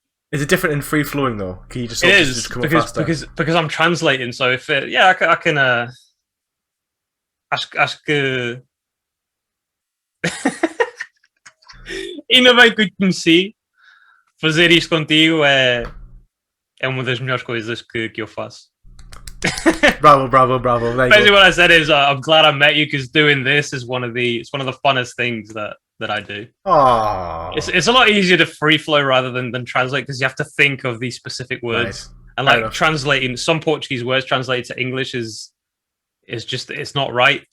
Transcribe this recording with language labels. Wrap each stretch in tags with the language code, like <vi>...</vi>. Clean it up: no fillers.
<en>Is it different in free flowing though? Can you just come faster? Because I'm translating. So if I can.</en> <pt>Acho que ainda bem que eu te conheci. Fazer isto contigo é uma das melhores coisas que eu faço.</pt> <en>Bravo. Basically, what I said is, I'm glad I met you, because doing this is one of the funnest things that I do. Oh, it's a lot easier to free flow rather than translate, because you have to think of these specific words. Nice. And like translating some Portuguese words translated to English is just, it's not right.</en>